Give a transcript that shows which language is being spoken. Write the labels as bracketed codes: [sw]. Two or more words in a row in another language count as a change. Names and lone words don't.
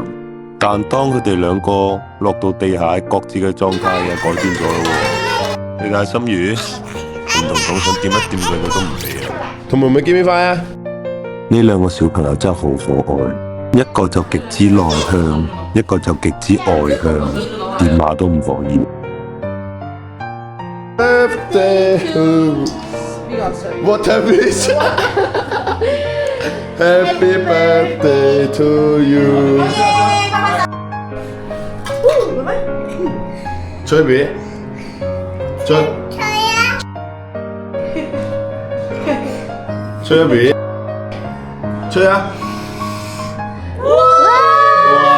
[yue] 但當佢哋兩個落到地下，各自嘅狀態又改變咗咯。你睇下心如，連彤彤想掂一掂佢哋都唔俾啊！同妹妹見面快啊！呢兩個小朋友真係好可愛，一個就極之內向，一個就極之外向，電話都唔可以。 [en] What time is it? Happy birthday to you. [yue] 吹邊？吹。吹一邊？吹啊！哇！